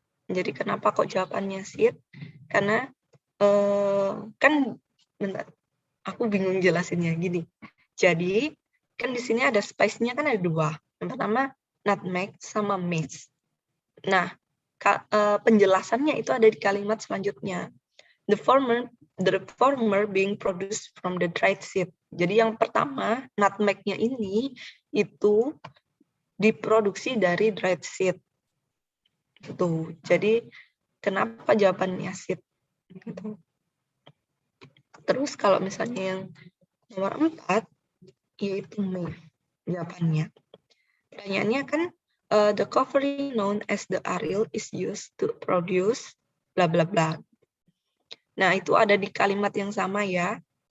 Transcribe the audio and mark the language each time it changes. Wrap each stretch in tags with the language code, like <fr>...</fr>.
<id>Jadi kenapa kok jawabannya seed? Karena kan bentar, aku bingung jelasinnya gini. Jadi kan di sini ada spice-nya kan ada dua. Yang pertama nutmeg sama mace. Nah, penjelasannya itu ada di kalimat selanjutnya.</id> <en>The former being produced from the dried seed.</en> <id>Jadi yang pertama, nutmeg-nya ini itu diproduksi dari dried seed. Gitu. Jadi kenapa jawabannya seed? Gitu. Terus kalau misalnya yang nomor 4, yaitu mace jawabannya. Pertanyaannya kan,</id> <en>the covering known as the aerial is used to produce bla bla bla.</en> <id>Nah, itu ada di kalimat yang sama ya.</id>